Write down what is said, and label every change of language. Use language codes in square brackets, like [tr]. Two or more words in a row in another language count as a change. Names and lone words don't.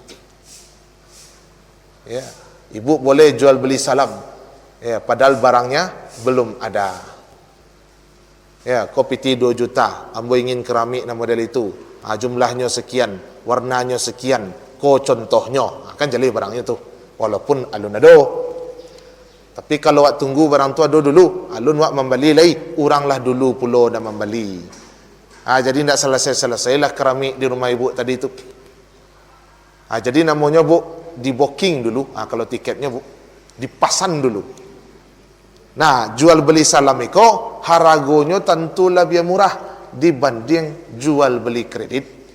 [id] Ya, ibu boleh jual beli salam, padahal barangnya belum ada. Ya, kopi 2 juta, ambo ingin keramik nama model itu, jumlahnya sekian, warnanya sekian, contohnya, kan jadi barangnya tu, walaupun [min] alun ado. Tapi kalau wak tunggu barang tu ada dulu, alun wak membeli lagi, uranglah dulu pulo dah membeli. [id] Jadi tidak selesai-selesailah keramik di rumah ibu tadi itu. Jadi namanya, Bu, di booking dulu, kalau tiketnya dipasan dulu. Nah, jual beli salam itu harganya tentu lebih murah dibanding jual beli kredit.